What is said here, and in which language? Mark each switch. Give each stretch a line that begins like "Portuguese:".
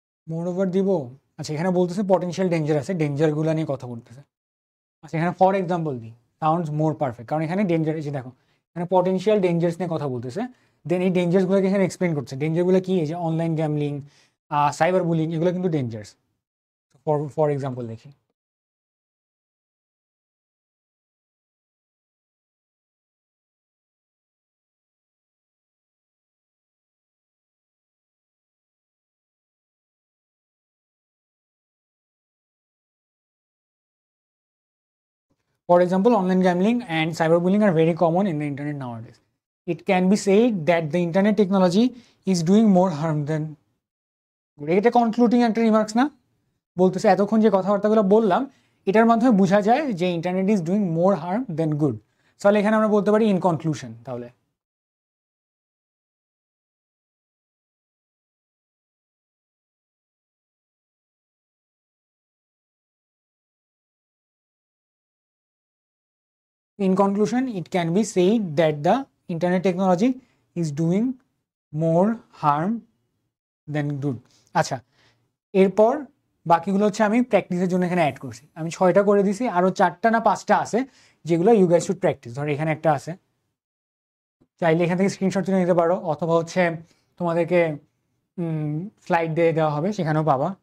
Bangla: মোর over দিব। আচ্ছা এখানে বলতেছে পটেনশিয়াল ডেঞ্জার আছে, ডেঞ্জারগুলো নিয়ে কথা বলতেছে। আচ্ছা এখানে ফর এক্সাম্পল দিই, সাউন্ডস মোর পারফেক্ট, কারণ এখানে ডেঞ্জার এসে দেখো, এখানে পটেনশিয়াল ডেঞ্জার্স নিয়ে কথা বলতেছে। দেন এই ডেঞ্জার্সগুলোকে এখানে এক্সপ্লেন করছে। ডেঞ্জারগুলো কি, এই যে অনলাইন গ্যামলিং, সাইবার বুলিং, এগুলো কিন্তু ডেঞ্জার্স।
English: For example দেখি, for example, online gambling and cyberbullying are very common in the internet nowadays. It can be said that the internet technology is doing more harm than good.
Bangla: এটা concluding একটা remarks না? বলতেছে এতক্ষণ যে কথাবার্তাগুলো বললাম এটার মাধ্যমে বোঝা যায় যে
English: Internet is doing more harm than good.
Bangla: তাহলে এখানে আমরা বলতে পারি ইন কনক্লুশন।
English: তাহলে in conclusion, it can be said that the internet technology is doing more harm than good.
Bangla: আচ্ছা এরপর বাকিগুলো হচ্ছে আমি প্র্যাকটিসের জন্য এখানে অ্যাড করছি। আমি 6টা করে দিছি, আরও 4টা না 5টা আছে যেগুলো
English: You guys should practise.
Bangla: ধর এখানে একটা আছে, চাইলে এখান থেকে স্ক্রিনশট তুলে নিতে পারো, অথবা হচ্ছে তোমাদেরকে স্লাইড দিয়ে দেওয়া হবে, সেখানেও পাবা।